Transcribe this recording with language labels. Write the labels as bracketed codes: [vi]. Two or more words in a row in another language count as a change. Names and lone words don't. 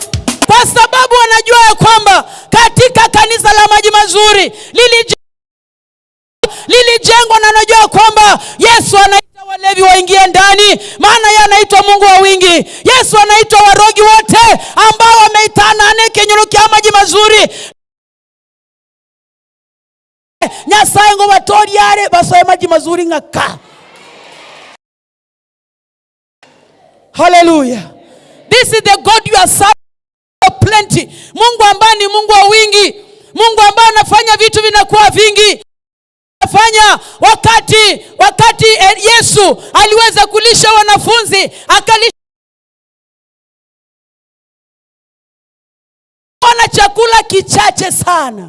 [sw] Kwa sababu wanajua ya kwamba katika kanisa la maji mazuri lilijengwa, na anajua kwamba Yesu anaita walevi waingie ndani, maana yeye anaitwa Mungu wa wingi. Yesu anaitwa warogi wote ambao wameitana kinyume cha maji mazuri. [guz] Nyasaye ngo batoriare basoye maji mazuri ngaka. [en] Hallelujah. This is the God you are serving. Plenty. [sw] Mungu ambaye ni Mungu wa wingi, Mungu ambaye anafanya vitu vinakuwa vingi. Anafanya wakati Yesu aliweza kulisha wanafunzi, akalisha na chakula kichache sana.